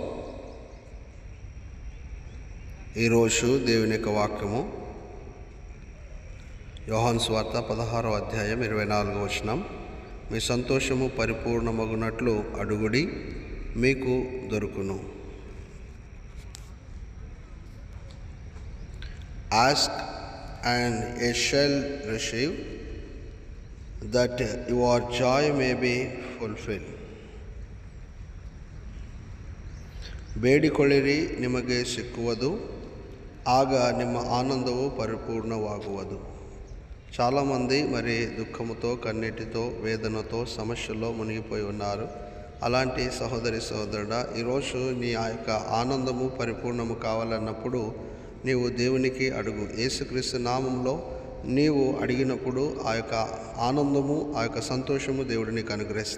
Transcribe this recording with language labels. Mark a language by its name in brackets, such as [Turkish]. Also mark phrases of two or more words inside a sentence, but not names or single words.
[Telugu] ఈరోజు దేవుని యొక్క వాక్యము యోహాను సువార్త 16వ అధ్యాయం 24వ వచనం. మీ సంతోషము పరిపూర్ణమగునట్లు అడుగుడి, మీకు దొరుకును. [English] Ask and ye shall receive, that your joy may be fulfilled. [Kannada] ಬೇಡಿಕೊಳ್ಳಿರಿ, ನಿಮಗೆ ಸಿಕ್ಕುವುದು, ಆಗ ನಿಮ್ಮ ಆನಂದವು పరిపూర్ణವಾಗುವುದು. [Telugu] చాలామంది మరి దుఃఖముతో, కన్నీటితో, వేదనతో, సమస్యల్లో మునిగిపోయి ఉన్నారు. అలాంటి సహోదరి సహోదరుడా, ఈరోజు నీ ఆ యొక్క ఆనందము పరిపూర్ణము కావాలన్నప్పుడు నీవు దేవునికి అడుగు. యేసుక్రీస్తు నామంలో నీవు అడిగినప్పుడు ఆ యొక్క ఆనందము, ఆ యొక్క సంతోషము దేవుడు నీకు అనుగ్రహిస్తాడు.